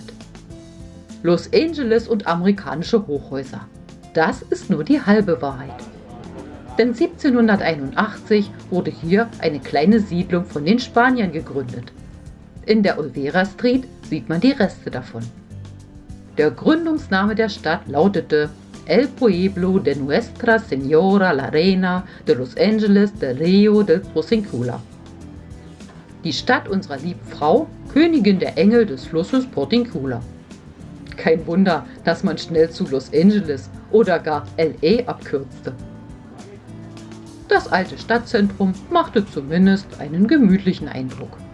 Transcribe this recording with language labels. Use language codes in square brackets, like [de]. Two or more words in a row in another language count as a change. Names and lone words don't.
[de] Los Angeles und amerikanische Hochhäuser. Das ist nur die halbe Wahrheit. Denn 1781 wurde hier eine kleine Siedlung von den Spaniern gegründet. In der Olvera Street sieht man die Reste davon. Der Gründungsname der Stadt lautete El Pueblo de Nuestra Señora la Reina de Los Angeles del Río del Porciúncula. Die Stadt unserer lieben Frau, Königin der Engel des Flusses Porciúncula. Kein Wunder, dass man schnell zu Los Angeles oder gar LA abkürzte. Das alte Stadtzentrum machte zumindest einen gemütlichen Eindruck.